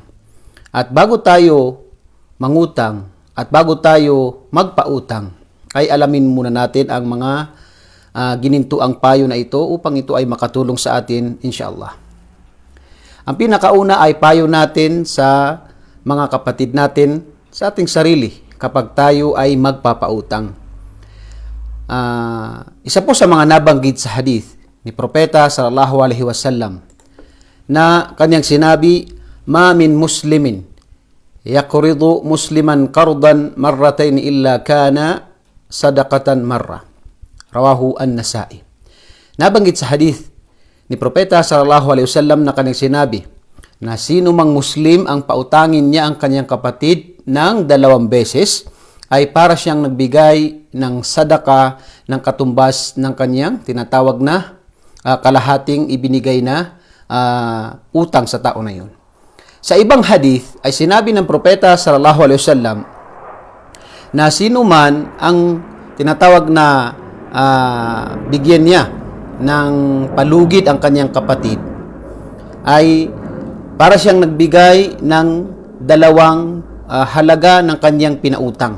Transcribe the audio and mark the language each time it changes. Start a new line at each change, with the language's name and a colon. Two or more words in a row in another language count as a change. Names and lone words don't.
Filipino: At bago tayo mangutang at bago tayo magpautang, ay alamin muna natin ang mga ginintuang payo na ito upang ito ay makatulong sa atin, inshallah. Ang pinakauna ay payo natin sa mga kapatid natin sa ating sarili kapag tayo ay magpapautang. Isa po sa mga nabanggit sa hadith ni Propeta
Arabic: صلى الله عليه وسلم
Filipino: na kanyang sinabi,
Arabic: "ما من مسلم يقرض مسلما قرضا مرتين إلا كان صدقة مرة." رواه النسائي.
Filipino: Nabanggit sa hadith ni Propeta
Arabic: صلى الله عليه وسلم
Filipino: na kanyang sinabi na sino mang Muslim ang pautangin niya ang kanyang kapatid ng 2 beses ay para siyang nagbigay ng sadaka ng katumbas ng kanyang tinatawag na kalahating ibinigay na utang sa tao na yun. Sa ibang hadith ay sinabi ng Propeta
Arabic: صلى الله عليه وسلم
Filipino: na sino man ang tinatawag na bigyan niya ng palugid ang kanyang kapatid ay para siyang nagbigay ng 2 halaga ng kanyang pinautang.